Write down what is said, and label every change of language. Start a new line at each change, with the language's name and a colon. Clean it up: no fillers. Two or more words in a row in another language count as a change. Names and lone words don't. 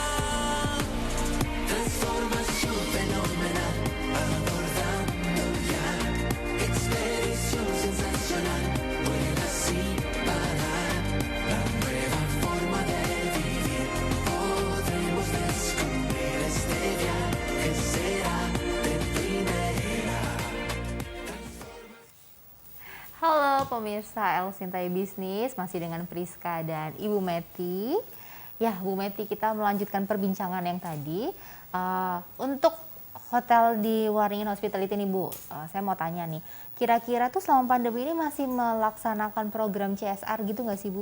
Spanish: Transformación fenomenal, abordando ya. Expedición sensacional, vuela sin parar. La nueva forma de vivir, podremos descubrir este viaje será de primera.
Indonesian: Halo pemirsa El Sintai Bisnis, masih dengan Priska dan Ibu Meti. Ya, Bu Meti, kita melanjutkan perbincangan yang tadi. Untuk hotel di Waringin Hospitality nih Bu, saya mau tanya nih, kira-kira tuh selama pandemi ini masih melaksanakan program CSR gitu nggak sih Bu?